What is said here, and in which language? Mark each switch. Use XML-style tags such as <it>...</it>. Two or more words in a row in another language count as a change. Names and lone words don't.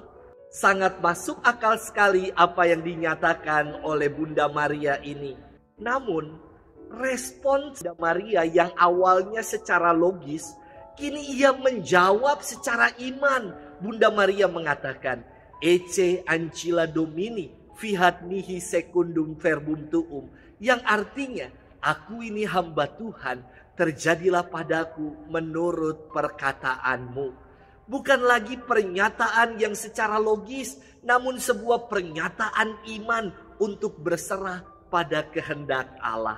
<id>Sangat masuk akal sekali apa yang dinyatakan oleh Bunda Maria ini. Namun, respons Bunda Maria yang awalnya secara logis, kini ia menjawab secara iman. Bunda Maria mengatakan,</id> <la>Ecce ancilla Domini, fiat mihi secundum verbum tuum,</la> <id>yang artinya, aku ini hamba Tuhan, terjadilah padaku menurut perkataanmu. Bukan lagi pernyataan yang secara logis, namun sebuah pernyataan iman untuk berserah pada kehendak Allah.</id>